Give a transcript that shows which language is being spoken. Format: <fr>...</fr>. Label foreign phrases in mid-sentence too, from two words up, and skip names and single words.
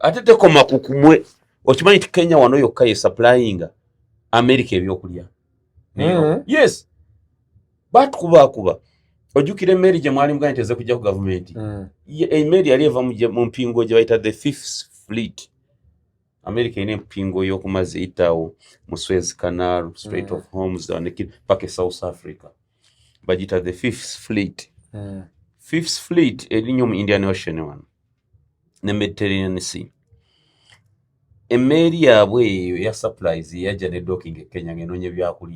<lg>Ate tekoma ku kumwe. Okimanyi nti Kenya wano yokka ye supplyinga America ebyokulya. Yes. Batukuba. Ojjukira emmeri gye mwali mugambye teze kujja ku gavumenti. Emmeri yali eva mu mpingo gye bayita the Fifth Fleet. America ine mpingo y'okumazzi eyitawo mu Suez Canal, Strait of Hormuz, paka South Africa. Bagita the Fifth Fleet. Fifth Fleet erinnya mu Indian Ocean wano ne Mediterranean Sea. Emmeri yaabwe eyo ya supplies yajja ne docking e Kenya ng'enoonya ebyakulya.</lg>